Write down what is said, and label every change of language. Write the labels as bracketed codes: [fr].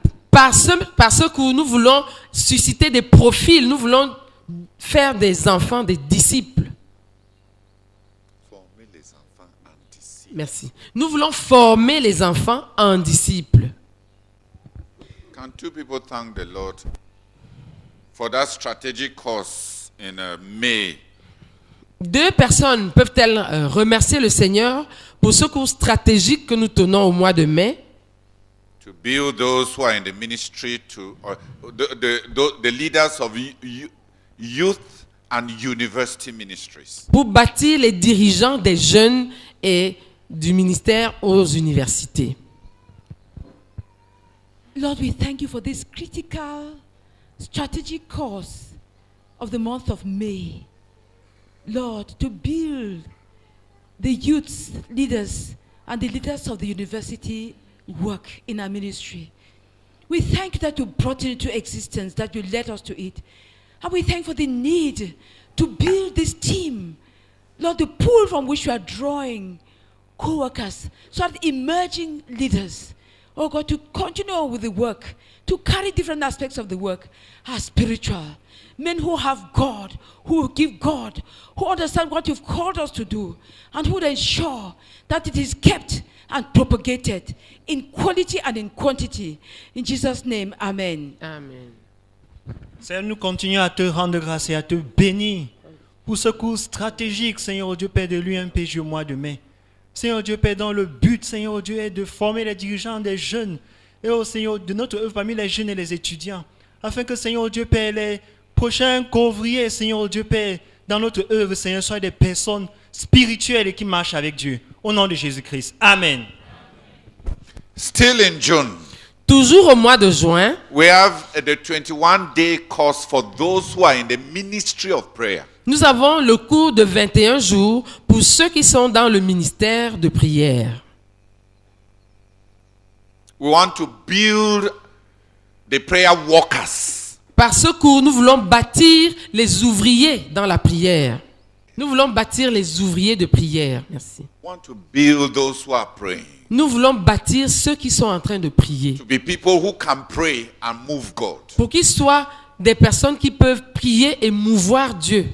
[fr] Par ce cours, nous voulons susciter des profils, nous voulons faire des enfants, des disciples. Former les enfants en disciples. Merci. Nous voulons former les enfants en disciples. [en] Can two people thank the Lord for that strategic course in May? [fr] Deux personnes peuvent-elles remercier le Seigneur pour ce cours stratégique que nous tenons au mois de mai? [en] To build those who are in the ministry, the leaders of youth and university ministries. [fr] Pour bâtir les dirigeants des jeunes et du ministère aux universités. [en] Lord, we thank you for this critical strategic course of the month of May. Lord, to build the youth leaders and the leaders of the university work in our ministry. We thank you that you brought it into existence, that you led us to it. And we thank for the need to build this team. Lord, the pool from which you are drawing co-workers, so that emerging leaders, oh God, to continue with the work, to carry different aspects of the work, are spiritual. Men who have God, who give God, who understand what you've called us to do, and who would ensure that it is kept and propagated in quality and in quantity. In Jesus' name, amen. Amen. [fr] Seigneur, nous continuons à te rendre grâce et à te bénir pour ce cours stratégique, Seigneur Dieu Père, de l'UMPJ au mois de mai. Seigneur Dieu Père, dont le but, Seigneur Dieu, est de former les dirigeants des jeunes et au Seigneur de notre œuvre parmi les jeunes et les étudiants, afin que, Seigneur Dieu Père, les prochains couvriers, Seigneur Dieu Père, dans notre œuvre, Seigneur, soient des personnes spirituelles et qui marchent avec Dieu. Au nom de Jésus-Christ. Amen. [en] Still in June, [fr] Toujours au mois de juin, [en] we have the 21-day course for those who are in the ministry of prayer. [fr] nous avons le cours de 21 jours pour ceux qui sont dans le ministère de prière. [en] We want to build the prayer workers. [fr] Par ce cours, nous voulons bâtir les ouvriers dans la prière. Nous voulons bâtir les ouvriers de prière. Merci. [en] We want to build those who are praying. [fr] Nous voulons bâtir ceux qui sont en train de prier. [en] To be people who can pray and move God. [fr] Pour qu'ils soient des personnes qui peuvent prier et mouvoir Dieu.